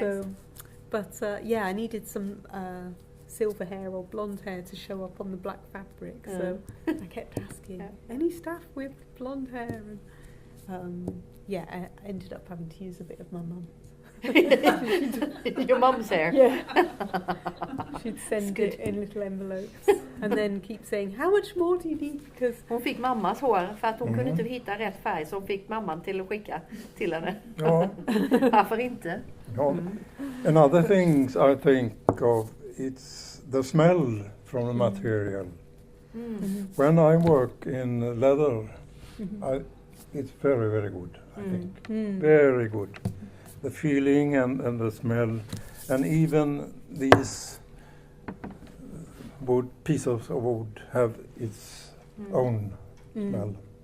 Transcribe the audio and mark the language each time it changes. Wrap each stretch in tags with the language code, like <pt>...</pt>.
<en>So, but I needed some silver hair or blonde hair to show up on the black fabric, so I kept asking, any staff with blonde hair? And I ended up having to use a bit of my mum's. Your mum's hair? Yeah. She'd send it in little envelopes and then keep saying, how much more do you need? Because</en> <sv>hon fick mammas hår för att hon kunde inte hitta rätt färg, så hon fick mamman till att skicka till henne. Ja. Varför inte? Ja.</sv> <en>Another things I think of, it's the smell from the material. When I work in leather, it's very, very good, I think. Very good. The feeling and the smell, and even these pieces of wood have its own smell.</en>